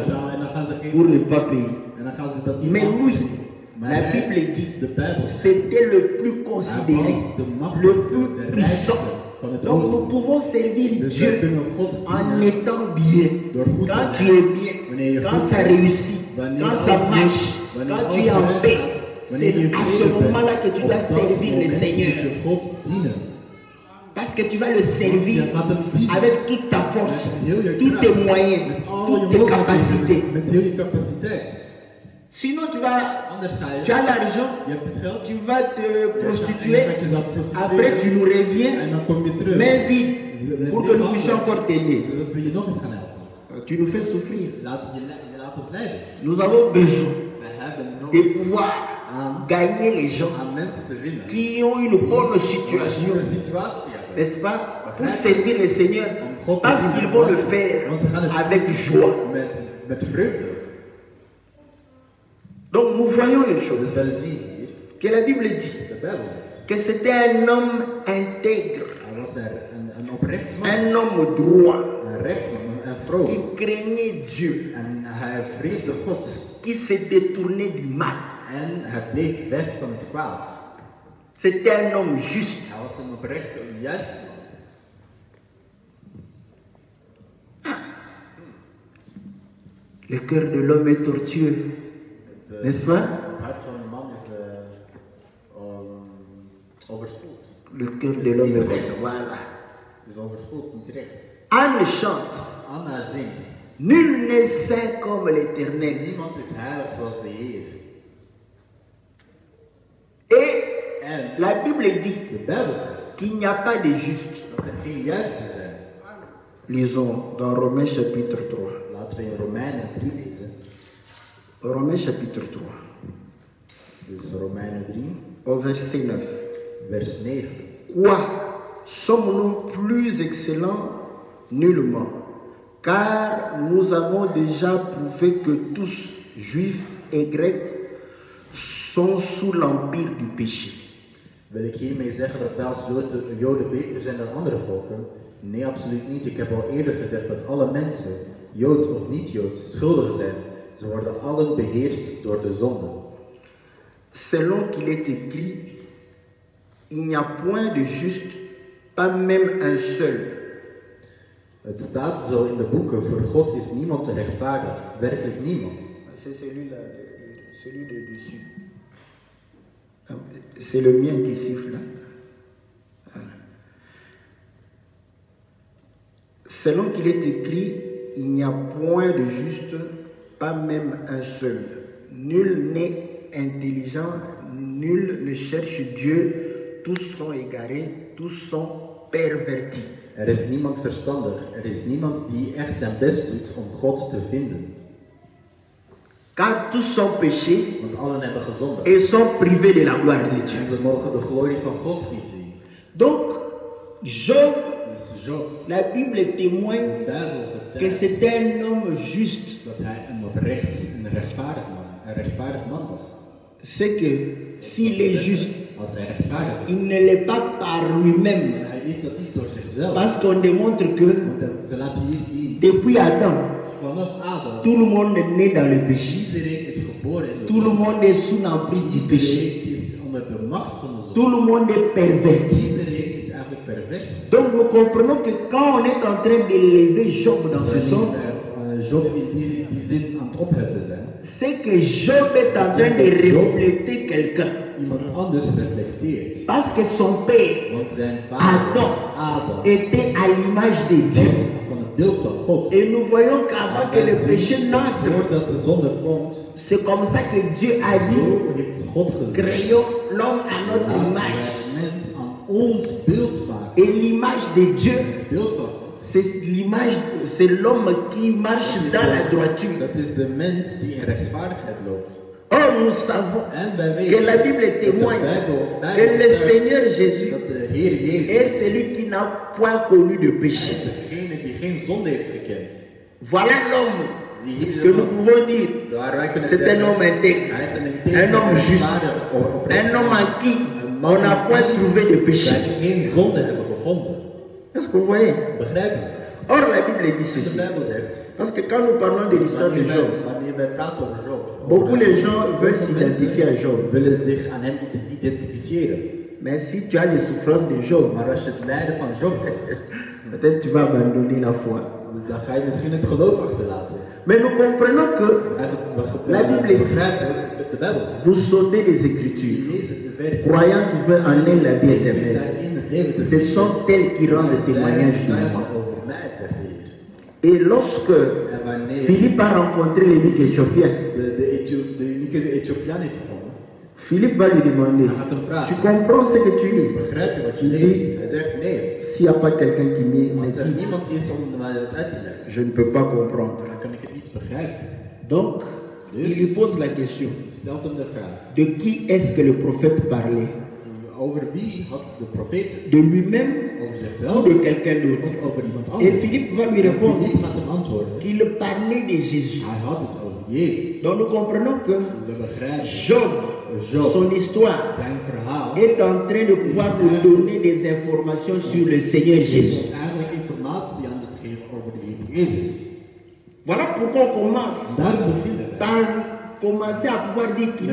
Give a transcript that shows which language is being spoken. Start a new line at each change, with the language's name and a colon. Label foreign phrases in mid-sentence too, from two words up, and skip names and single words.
Dutch: En dan gaan ze geen.
French: pour ne pas payer.
Dutch: En dan gaan ze dat niet
French: Mais
Dutch: maken.
French: lui,
Dutch: Maar
French: la
Dutch: hij,
French: Bible dit,
Dutch: de Bijbel,
French: c'était le plus
Dutch: hij
French: considéré,
Dutch: was de
French: le
Dutch: machtigste,
French: plus
Dutch: de
French: puissant.
Dutch: rijkste van het
French: Donc nous
Dutch: oosten.
French: pouvons servir
Dutch: Dus we
French: Dieu
Dutch: kunnen God
French: en
Dutch: dienen.
French: étant bien.
Dutch: Door goed te
French: Quand
Dutch: zijn.
French: tu es bien,
Dutch: Wanneer je
French: quand
Dutch: goed
French: ça
Dutch: bent,
French: réussit,
Dutch: wanneer
French: quand
Dutch: alles
French: ça
Dutch: lukt,
French: marche,
Dutch: wanneer
French: quand tu
Dutch: alles
French: es en
Dutch: vooruit
French: paix,
Dutch: gaat, wanneer
French: c'est
Dutch: je
French: à ce
Dutch: vrede bent,
French: moment-là que tu
Dutch: op
French: dois
Dutch: dat
French: servir le
Dutch: moment moet
French: Seigneur.
Dutch: je God dienen.
French: Parce que tu vas le servir
Dutch: Je gaat hem dienen.
French: avec toute ta force,
Dutch: Met heel je
French: tous tes
Dutch: kracht,
French: moyens,
Dutch: met al
French: toutes
Dutch: je
French: tes
Dutch: mogelijkheden,
French: capacités.
Dutch: met heel je capaciteit.
French: Sinon, tu vas,
Dutch: Anders ga
French: tu as
Dutch: je,
French: l'argent,
Dutch: je hebt het geld,
French: tu vas te prostituer,
Dutch: je gaat jezelf prostitueren.
French: après tu nous reviens,
Dutch: En dan kom je terug.
French: main vide, pour que nous puissions encore t'aider.
Dutch: Zodat we je nog eens gaan helpen.
French: Tu nous fais souffrir.
Dutch: Je laat ons leiden.
French: Nous avons besoin
Dutch: We hebben
French: de
Dutch: nodig
French: pouvoir
Dutch: aan,
French: gagner les gens
Dutch: aan mensen te winnen.
French: qui ont une bonne
Dutch: Die een
French: situation,
Dutch: goede situatie hebben.
French: n'est-ce pas, pour servir le Seigneur,
Dutch: Om God te
French: parce
Dutch: dienen.
French: qu'ils vont le faire
Dutch: Want ze gaan het
French: avec joie.
Dutch: met vreugde.
French: Donc nous voyons une chose,
Dutch: Dus wij zien hier,
French: que la Bible dit
Dutch: de Bijbel zegt,
French: que c'était un homme intègre,
Dutch: hij was een oprecht man,
French: un homme droit,
Dutch: een rechtman, een vroom.
French: qui craignait Dieu,
Dutch: En hij vreesde God.
French: qui se détournait du mal.
Dutch: En hij bleef weg van het kwaad.
French: C'était un homme juste.
Dutch: Hij was een oprecht, een juiste man.
French: Le cœur de l'homme est tortueux, n'est-ce pas?
Dutch: Het hart van een man is overspoeld.
French: Le cœur de l'homme est bête. Voilà.
Dutch: Is overspoeld, niet recht.
French: Anne chante.
Dutch: Anna zingt.
French: Nul n'est saint comme l'Éternel.
Dutch: Niemand is heilig zoals de Heer.
French: Et
Dutch: En
French: la Bible dit
Dutch: de Bijbel zegt
French: qu'il n'y a pas de juste.
Dutch: dat er geen juiste zijn.
French: Lisons dans Romains chapitre 3.
Dutch: Laten we in Romeinen 3 lezen.
French: Romains chapitre 3.
Dutch: Dus Romeinen 3,
French: Au verset 9.
Dutch: vers 9.
French: Quoi? Sommes-nous plus excellents? Nullement. Car nous avons déjà prouvé que tous, juifs et grecs, sont sous l'empire du péché.
Dutch: Wil ik hiermee zeggen dat wij als Joden beter zijn dan andere volken? Nee, absoluut niet. Ik heb al eerder gezegd dat alle mensen, Jood of niet-Jood, schuldig zijn. Ze worden allen beheerst door de zonde.
French: Selon qu'il est écrit, il n'y a point de juste, pas même un seul.
Dutch: Het staat zo in de boeken, voor God is niemand rechtvaardig, werkelijk niemand.
French: C'est celui-là, celui de dessus. C'est le mien qui siffle là. Selon qu'il est écrit, il n'y a point de juste, pas même un seul. Nul n'est intelligent, nul ne cherche Dieu, tous sont égarés, tous sont pervertis.
Dutch: Er is niemand verstandig, er is niemand die echt zijn best doet om God te vinden.
French: Car tous sont péchés
Dutch: Want allen hebben gezondigd.
French: et sont privés de la gloire de
Dutch: En
French: Dieu.
Dutch: ze mogen de glorie van God niet zien.
French: Donc, Job,
Dutch: Dus Job,
French: la Bible témoigne
Dutch: de Bijbel
French: que
Dutch: vertelt
French: c'était un homme juste.
Dutch: dat hij een rechtvaardig man was.
French: C'est que s'il est juste,
Dutch: Als hij rechtvaardig is.
French: il ne l'est pas par lui-même.
Dutch: Hij is dat niet door zichzelf.
French: Parce qu'on démontre que
Dutch: Want ze laten hier zien,
French: depuis Adam,
Dutch: vanaf Adam,
French: tout le monde est né dans le péché.
Dutch: iedereen is geboren in de
French: Tout le
Dutch: zonde.
French: monde est sous l'emprise du péché.
Dutch: Iedereen is onder de macht van de
French: Tout
Dutch: zonde.
French: le monde est perverti.
Dutch: Iedereen is eigenlijk pervers.
French: Donc nous comprenons que quand on est en train d'élever Job dans ce sens,
Dutch: Job in die zin aan het opheffen zijn.
French: c'est que Job est en train de refléter quelqu'un.
Dutch: Iemand anders reflecteert.
French: Parce que son père,
Dutch: Want zijn vader,
French: Adam, était à l'image de Dieu.
Dutch: was van het beeld van God.
French: Et nous voyons qu'avant que le péché n'entre,
Dutch: Voordat de zonde komt,
French: c'est comme ça que Dieu a dit,
Dutch: zo heeft God gezegd.
French: créons l'homme à notre
Dutch: Laten
French: image.
Dutch: wij mens aan ons beeld maken.
French: Et l'image de Dieu,
Dutch: Het beeld van God.
French: c'est l'image, c'est l'homme qui marche dans la droiture.
Dutch: Dat is de mens die in rechtvaardigheid loopt.
French: Or, nous savons
Dutch: En wij
French: que
Dutch: weten
French: la Bible
Dutch: dat de
French: témoigne
Dutch: Bijbel
French: que le Seigneur
Dutch: dat
French: Jésus
Dutch: de Heer Jezus
French: est celui qui n'a point connu de
Dutch: is
French: péché.
Dutch: degene die geen zonde heeft gekend.
French: Voilà l'homme
Dutch: Zie hier
French: que
Dutch: de
French: nous
Dutch: man.
French: pouvons dire,
Dutch: Waar wij kunnen
French: c'est un
Dutch: zeggen,
French: homme intègre,
Dutch: hij is een
French: un
Dutch: integer,
French: homme juste,
Dutch: rechtvaardig, oprecht
French: un homme
Dutch: man.
French: en qui
Dutch: Een man
French: on n'a point
Dutch: in
French: trouvé de
Dutch: wie
French: péché.
Dutch: wij geen zonde hebben gevonden.
French: Est-ce que vous voyez?
Dutch: Begrijpen?
French: Or, la Bible dit
Dutch: De
French: ceci.
Dutch: Bijbel zegt,
French: Parce que quand nous parlons de l'histoire de Job,
Dutch: wanneer wij praten over Job,
French: beaucoup de gens veulent s'identifier à Job.
Dutch: willen zich aan hem identificeren.
French: Mais si tu as les souffrances de Job,
Dutch: Maar als je het lijden van Job hebt,
French: peut-être tu vas abandonner la foi.
Dutch: dan ga je misschien het geloof achterlaten.
French: Mais nous comprenons que La Bible dit,
Dutch: begrijpen de Bijbel.
French: vous sautez les
Dutch: Je
French: Écritures,
Dutch: leest de versie.
French: croyant trouver en elle la vie éternelle.
Dutch: Daarin het leven te
French: Ce sont elles qui rendent témoignage de moi.
Dutch: over mij, zegt de Heer.
French: Et lorsque
Dutch: En wanneer
French: Philippe a rencontré l'eunuque éthiopien,
Dutch: de unieke Ethiopiaan heeft gevonden,
French: Philippe va lui demander,
Dutch: hij gaat hem
French: tu
Dutch: vragen,
French: comprends ce que tu lis?
Dutch: begrijp je wat je leest? Hij zegt nee.
French: S'il n'y a pas quelqu'un qui me
Dutch: Als er
French: dit,
Dutch: niemand is om mij dat uit te leggen,
French: je ne peux pas comprendre.
Dutch: dan kan ik het niet begrijpen.
French: Donc, il lui pose la question,
Dutch: Je stelt hem de vraag,
French: de qui est-ce que le prophète parlait?
Dutch: over wie had de profeet het?
French: De lui-même
Dutch: Over
French: ou
Dutch: zichzelf
French: de quelqu'un d'autre?
Dutch: of over iemand
French: Et
Dutch: anders?
French: Philippe va lui
Dutch: En
French: répondre
Dutch: Philippe gaat hem antwoorden.
French: qu'il parlait de Jésus.
Dutch: Hij had het over Jezus.
French: Donc nous comprenons que Dus we begrijpen, Job,
Dutch: Job,
French: son histoire,
Dutch: zijn verhaal
French: est en train de pouvoir nous donner des informations sur le Seigneur
Dutch: is
French: Jésus.
Dutch: ons eigenlijk informatie aan het geven over de Heer Jezus.
French: Voilà pourquoi on commence
Dutch: Daar beginnen we.
French: par commencer à pouvoir dire qu'il